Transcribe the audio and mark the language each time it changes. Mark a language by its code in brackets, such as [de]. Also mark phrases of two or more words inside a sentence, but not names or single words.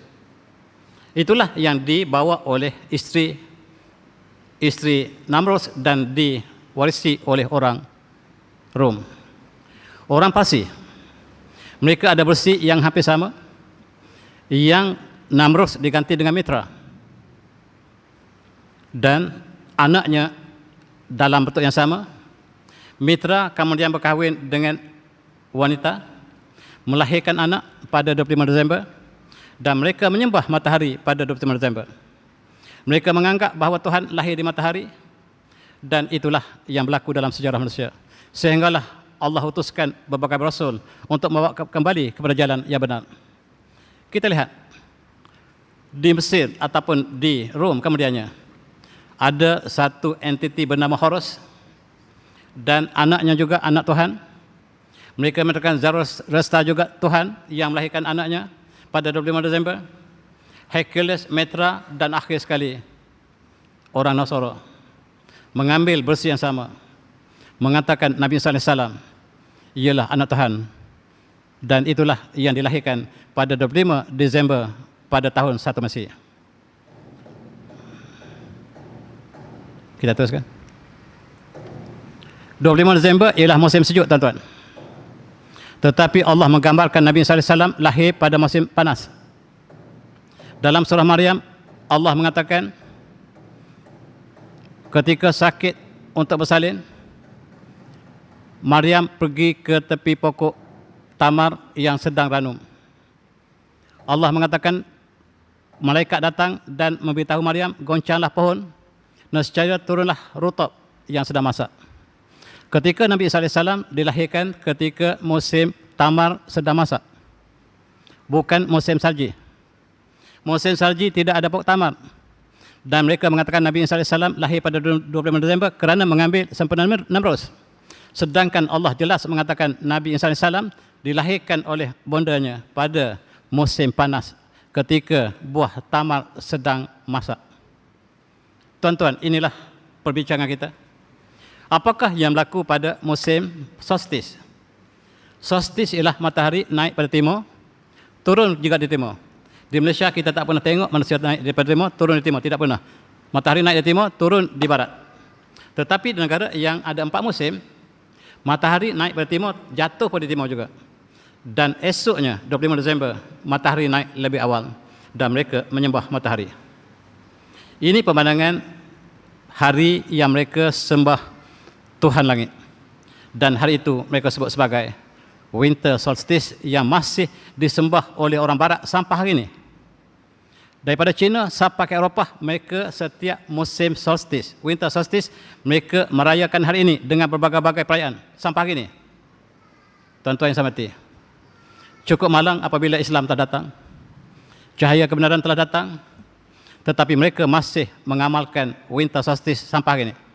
[ms] Itulah yang dibawa oleh isteri Namrud dan diwarisi oleh orang Rom. Orang Parsi, mereka ada bersih yang hampir sama, yang Namrud diganti dengan Mitra, dan anaknya dalam bentuk yang sama. Mitra kemudian berkahwin dengan wanita, melahirkan anak pada 25 Disember, dan mereka menyembah matahari pada 25 Disember. Mereka menganggap bahawa Tuhan lahir di matahari, dan itulah yang berlaku dalam sejarah manusia. Sehinggalah Allah utuskan berbagai rasul untuk membawa kembali kepada jalan yang benar. Kita lihat di Mesir ataupun di Rom kemudiannya ada satu entiti bernama Horus, dan anaknya juga anak Tuhan. Mereka mengatakan Zoroaster juga Tuhan yang melahirkan anaknya pada 25 Desember. Hercules, Mitra, dan akhir sekali orang Nasara mengambil bersih yang sama, mengatakan Nabi [ar] صلى الله عليه وسلم [ms] ialah anak Tuhan, dan itulah yang dilahirkan pada 25 Desember pada tahun 1 Masih. Kita teruskan. 25 Desember ialah musim sejuk, tuan-tuan. Tetapi Allah menggambarkan Nabi [ar] صلى الله عليه وسلم [ms] lahir pada musim panas. Dalam surah Maryam, Allah mengatakan ketika sakit untuk bersalin, Maryam pergi ke tepi pokok tamar yang sedang ranum. Allah mengatakan malaikat datang dan memberitahu Maryam, goncanglah pohon, nescaya turunlah rutab yang sedang masak. Ketika Nabi [ar] صلى الله عليه وسلم [ms] dilahirkan ketika musim tamar sedang masak, bukan musim salji. Musim salji tidak ada muktamar. Dan mereka mengatakan Nabi Isa AS lahir pada 25 Desember kerana mengambil sempurna Namrus. Sedangkan Allah jelas mengatakan Nabi Isa AS dilahirkan oleh bondanya pada musim panas ketika buah tamar sedang masak. Tuan-tuan, inilah perbincangan kita. Apakah yang berlaku pada musim solstis? Solstis ialah matahari naik pada timur, turun juga di timur. Di Malaysia kita tak pernah tengok manusia naik daripada timur, turun di timur. Tidak pernah. Matahari naik di timur, turun di barat. Tetapi di negara yang ada 4 musim, matahari naik pada timur, jatuh pada timur juga. Dan esoknya, 25 Desember, matahari naik lebih awal. Dan mereka menyembah matahari. Ini pemandangan hari yang mereka sembah Tuhan langit. Dan hari itu mereka sebut sebagai [en] winter solstice [ms] yang masih disembah oleh orang barat sampai hari ini. Daripada China sampai ke Eropah, mereka setiap musim solstice, [en] winter solstice, [ms] mereka merayakan hari ini dengan berbagai-bagai perayaan sampai hari ini. Tuan-tuan yang saya hormati, cukup malang apabila Islam telah datang, cahaya kebenaran telah datang, tetapi mereka masih mengamalkan [en] winter solstice [ms] sampai hari ini.